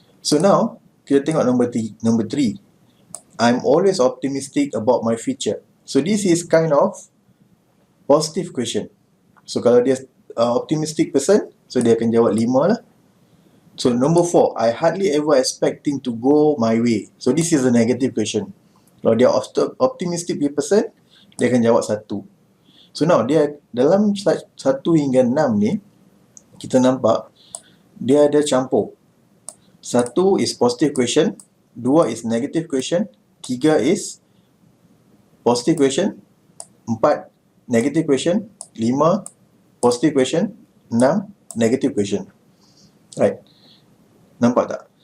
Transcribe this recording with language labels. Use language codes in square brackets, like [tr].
[en] So now [ms] kita tengok [en] number 3. I'm always optimistic about my future. So this is kind of positive question. [ms] So kalau dia optimistic person, so dia akan jawab 5 lah. [en] So number 4, I hardly ever expect things to go my way. So this is a negative question. [ms] Kalau dia optimistic person, dia akan jawab 1. So now dia dalam 1 hingga 6 ni, kita nampak dia ada campur. [en] 1 is positive question, 2 is negative question, 3 is positive question, 4 negative question, 5 positive question, 6 negative question. Right? [ms] Nampak tak?